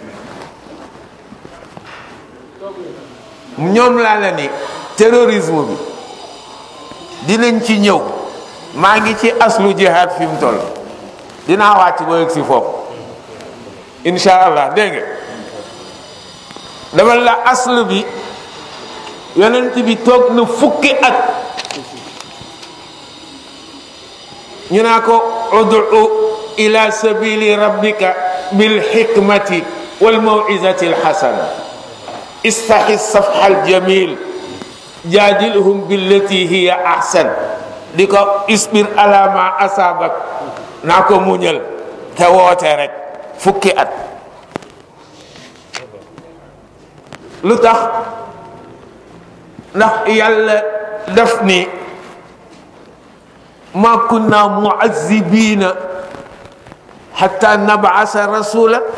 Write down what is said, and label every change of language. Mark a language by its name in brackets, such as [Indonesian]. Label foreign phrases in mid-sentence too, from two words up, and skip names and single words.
[Wolof] ñoom laa la ni terrorisme bi dinañ ci ñëw maa ngi ci [Arabic] أصل الجهاد [Wolof] fi mu toll dinaa wàcc ba yegg si foofu [Arabic] إن شاء الله [Wolof] dégg nga dama la aslu bi yonent bi toog na fukki at ñu naa ko [Arabic] ادع إلى سبيل ربك بالحكمة والموعظة الحسنة استحي الصفح الجميل جادلهم بالتي هي أحسن [Wolof] di ko [Arabic] اصبر على ما أصابك [Wolof] naa ko muñal te woote rek fukki at lu tax ndax yàlla daf ni [Arabic] ما كنا معذبين حتى نبعث رسولا